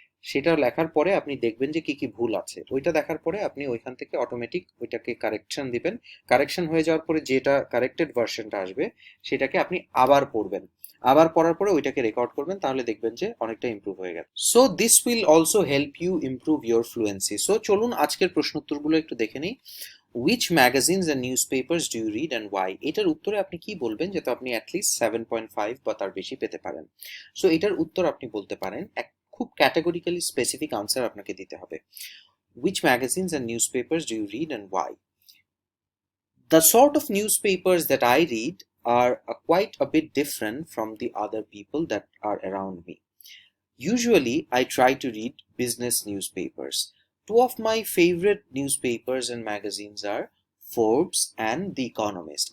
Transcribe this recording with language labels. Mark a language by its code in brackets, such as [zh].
[bn] সেটা লেখার পরে আপনি দেখবেন যে কি কি ভুল আছে, ওইটা দেখার পরে আপনি ওইখান থেকে অটোমেটিক ওইটাকে কারেকশন দিবেন। কারেকশন হয়ে যাওয়ার পরে যেটা কারেক্টেড ভার্সনটা আসবে সেটাকে আপনি আবার পড়বেন। আবার পড়ার পরে ওইটাকে রেকর্ড করবেন, তাহলে দেখবেন যে অনেকটা ইমপ্রুভ হয়ে গেছে। [en] So this will also help you improve your fluency. [bn] So চলুন আজকের প্রশ্নোত্তরগুলো একটু দেখে নিই। [en] Which magazines and newspapers do you read and why? [bn] এটার উত্তরে আপনি কি বলবেন, যাতে আপনি অ্যাটলিস্ট 7.5 বা তার বেশি পেতে পারেন। সো এটার উত্তর আপনি বলতে পারেন, এক খুব ক্যাটাগরিক্যালি স্পেসিফিক আনসার আপনাকে দিতে হবে। [en] Which magazines and newspapers do you read and why? The sort of newspapers that I read are quite a bit different from the other people that are around me. Usually, I try to read business newspapers. Two of my favorite newspapers and magazines are Forbes and The Economist.